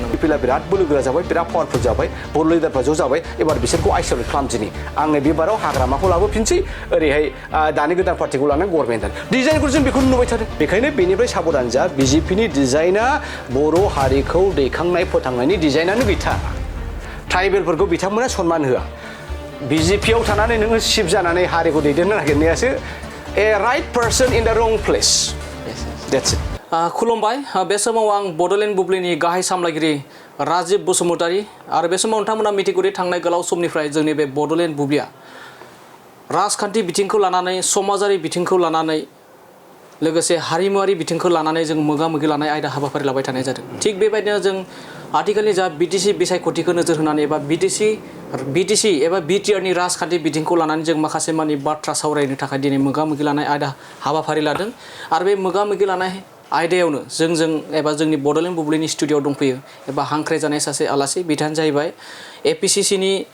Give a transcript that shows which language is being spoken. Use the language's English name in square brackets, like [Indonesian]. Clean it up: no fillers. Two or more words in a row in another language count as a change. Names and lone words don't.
[Bodo] UPPLआ बिराद बोलोगोरा जाबाय बिराद पावारफुल जाबाय बर' लिडारफ्रा ज' जाबाय एबार बिसोरखौ आइसोलेट खालामदिनि आङो बे बाराव हाग्रामाखौ लाबोफिनसै ओरैहाय दानि गोदान पार्टिखौ लानानै [English] government design [Bodo] जों बेखौ नुबाय थादों बेखायनो बेनिफ्राय साबधान जा BJPनि डिजाइना बर' हारिखौ दैखांनाय फोथांनायनि डिजाइनानो गैथा ट्राइबेलफोरखौ बिथांमोना सनमान होआ BJPआव थानानै नोङो चिफ जानानै हारिखौ दैदेननो नागिरनायासो [English] a right person in the wrong place. That's it. [Bodo] खुलुमबाय बे समाव आं बड'लेण्ड बुब्लिनि गाहाय सामलायगिरि राजिब बसुमतारी आरो बे समाव नोंथांमोना मिथिगौदि थांनाय गोलाव समनिफ्राय जोंनि बे बड'लेण्ड बुब्लिया राजखान्थि बिथिंखौ लानानै समाजारि बिथिंखौ लानानै लोगोसे हारिमुवारि बिथिंखौ लानानै जों मोगा-मोगि लानाय आयदा हाबाफारि लाबाय थानाय जादों थिग बेबायदिनो जों आथिखालनि जा BTC बिसायख'थिखौ नोजोर होनानै एबा BTC एबा बिटिआरनि राजखान्थि बिथिंखौ लानानै जों माखासे मानि बाथ्रा सावरायनो थाखाय दिनै मोगा-मोगि लानाय आयदा हाबाफारि लादों आरो बे मोगा-मोगि लानाय आयदायावनो जों एबा जोंनि बड'लेण्ड बुब्लिनि स्टुडिअ'आव दंफैयो एबा हांख्रायजानाय सासे आलासि बिथाङानो जाहैबाय APCCनि